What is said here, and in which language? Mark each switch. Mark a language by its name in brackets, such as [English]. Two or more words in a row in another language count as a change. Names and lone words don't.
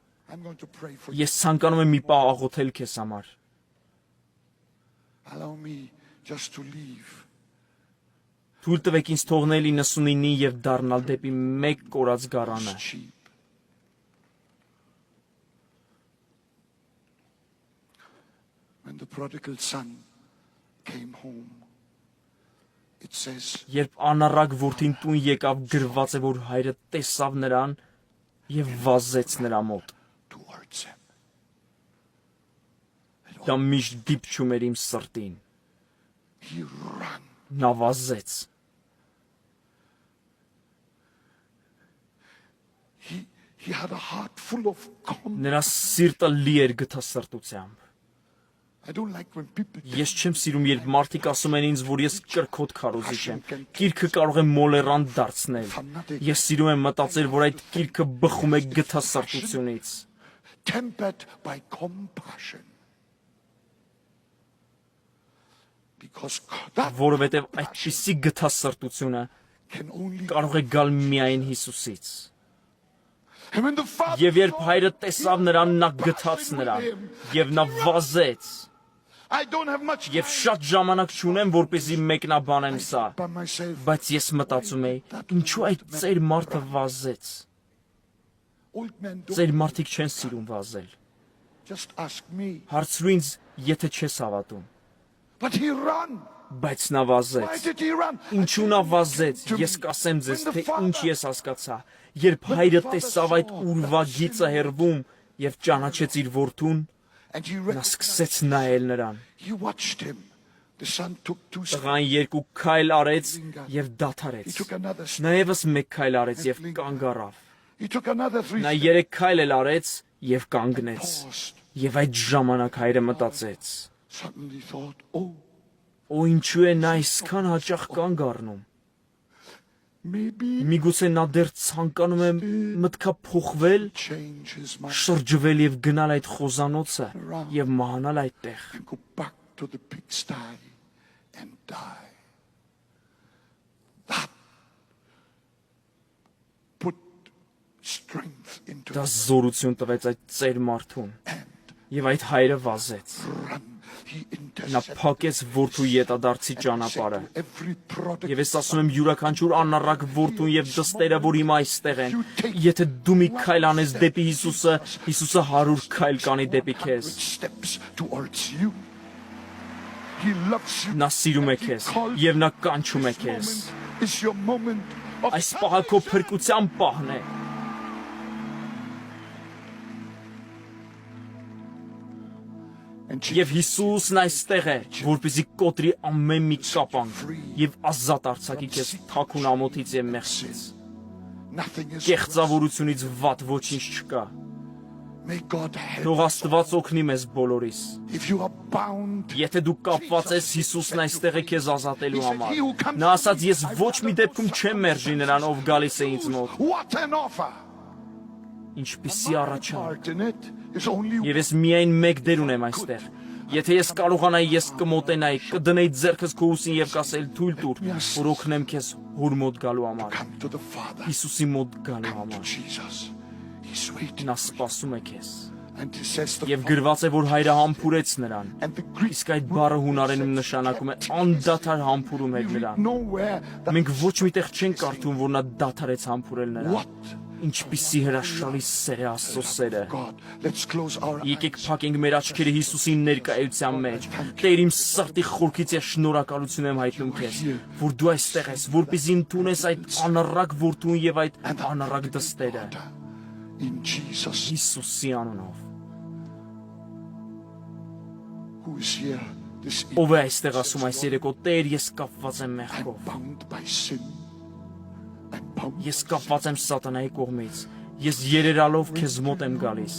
[English] I'm going to pray for you. [Armenian] Ես ցանկանում եմ մի պահ աղոթել քեզ համար։ [English] Allow me just to leave. [Armenian] Թույլ տվեք ինձ թողնել 99-ին եւ դառնալ դեպի մեկ կորած գարանը։ [English] Sheep. When the prodigal son came home, it says, [Armenian] Երբ անառակ որդին տուն եկավ, գրված է, որ հայրը տեսավ նրան եւ վազեց նրա մոտ։ [English] towards him. [Armenian] Դա միշտ դիպչում էր իմ սրտին։ [English] He ran. [Armenian] Նա վազեց։ [English] He had a heart full of calm. [Armenian] Նրա սիրտը լի էր գթասրտությամբ։ [English] I don't like when people [Armenian] Ես չեմ սիրում, երբ մարդիկ ասում են ինձ, որ ես կրքոտ քարոզիչ եմ։ Գիրքը կարող է մոլերանտ դարձնել։ Ես սիրում եմ մտածել, որ այդ գիրքը բխում է գթասրտությունից։ [English] tempered by compassion. Because that [Armenian] Որովհետև այդպիսի գթասրտությունը [English] can only [Armenian] կարող է գալ միայն Հիսուսից։ [English] And when the father [Armenian] Եվ երբ հայրը տեսավ նրան, նա գթաց նրան, եւ նա վազեց։ [English] I don't have much [Armenian] Եվ շատ ժամանակ չունեմ, որպեսզի մեկնաբանեմ սա, [English] by myself. [Armenian] բայց ես մտածում եի, ինչու այդ ծեր մարդը վազեց։ [English] Old men don't [Armenian] Ծեր մարդիկ չեն սիրում վազել։ [English] just ask me. [Armenian] Հարցրու ինձ, եթե չես հավատում, [English] But he ran. [Armenian] բայց նա [English] Why [Armenian] վազեց։ [English] did he run? [Armenian] Ինչու նա վազեց, ես կասեմ ձեզ, թե ինչ ես հասկացա, երբ հայրը տեսավ այդ ուրվա գիծը հեռվում եւ ճանաչեց իր որդուն, [English] And he [Armenian] նա [English] ran. [Armenian] սկսեց նայել նրան։ [English] He watched him. The son took two steps. [Armenian] Տղան երկու քայլ արեց եւ [English] He [Armenian] դադարեց։ [English] took another step. [Armenian] Նա եւս մեկ քայլ արեց եւ կանգ առավ։ [English] He took another three [Armenian] Նա [English] steps. [Armenian] երեք քայլ էլ արեց եւ կանգնեց։ [English] Paused. [Armenian] Եվ այդ ժամանակ հայրը մտածեց. [English] Suddenly thought, oh, [Armenian] Օ ինչու է նա այսքան հաճախ կանգ առնում։ [English] maybe [Armenian] Միգուցե նա դեռ ցանկանում է մտքափոխվել, [English] change his mind [Armenian] շրջվել եւ գնալ այդ խոզանոցը եւ մահանալ այդտեղ։ [English] and go back to the pigsty and die. That put strength into [Armenian] Դա զորություն տվեց այդ ծեր մարդուն [English] and [Armenian] եւ այդ հայրը վազեց։ [English] run. He [Armenian] Նա [English] interceded. [Armenian] փակեց որդու յետադարձի [English] And he said [Armenian] ճանապարհը։ [English] to every prodigal [Armenian] Եվ ես ասում եմ յուրաքանչյուր անառակ որդուն եւ դստերը, որ հիմա այստեղ են, եթե դու մի քայլ անես դեպի Հիսուսը, Հիսուսը 100 քայլ կանի դեպի քեզ։ [English] steps towards you. He loves you. [Armenian] Նա սիրում է քեզ եւ նա կանչում է քեզ։ [English] Is your moment of [Armenian] Այս պահը քո փրկության պահն է։ [English] and [Armenian] Եվ Հիսուսն այստեղ է, որպեսզի կոտրի ամեն մի կապանք եւ ազատ արձակի քեզ թաքուն ամոթից եւ մեղքից։ [English] nothing is [Armenian] Կեղծավորությունից վատ ոչինչ չկա։ [English] May God help. [Armenian] Թող Աստված օգնի մեզ բոլորիս։ [English] If you are bound, [Armenian] Եթե դու կապված ես, Հիսուսն այստեղ է քեզ ազատելու համար։ Նա ասաց, ես ոչ մի դեպքում չեմ մերժի նրան, ով գալիս է ինձ մոտ։ [English] what an offer! [Armenian] Ինչպիսի առաջարկ։ [English] Part in it is only [Armenian] Եվ ես միայն մեկ դեր ունեմ այստեղ։ Եթե ես կարողանայի, ես կմոտենայի, կդնեի ձեռքս քո ուսին եւ կասել թույլ տուր, որ օգնեմ քեզ հոր մոտ գալու համար։ [English] come to the Father. [Armenian] Հիսուսի մոտ գալու [English] Come to [Armenian] համար։ [English] Jesus. He's waiting. [Armenian] Նա սպասում է քեզ։ [English] And he says the [Armenian] Եվ [English] Father. [Armenian] գրված է, որ հայրը համբուրեց նրան։ [English] And the Greek [Armenian] Իսկ այդ բառը հունարենում նշանակում է անդադար համբուրում էր նրան։ [English] nowhere that [Armenian] Մենք ոչ միտեղ չենք կարդում, որ նա դադարեց համբուրել նրան։ [English] what [Armenian] Ինչպիսի հրաշալի սեր է Աստծո սերը։ [English] God. Let's close our [Armenian] Եկեք [English] eyes. [Armenian] փակենք մեր աչքերը Հիսուսի ներկայության մեջ։ Տեր իմ սրտի խորքից ես շնորհակալություն եմ հայտնում քեզ, որ դու այստեղ ես, որպեսզի ընդունես այդ անառակ որդուն եւ այդ անառակ դստերը [English] In Jesus [Armenian] Հիսուսի անունով։ [English] who is here this evening. [Armenian] Ով է այստեղ ասում այս երեկո, Տեր, ես կապված եմ [English] I'm [Armenian] մեղքով։ [English] bound by sin. I'm bound. [Armenian] Ես կապված եմ սատանայի կողմից։ Ես երերալով քեզ մոտ եմ գալիս,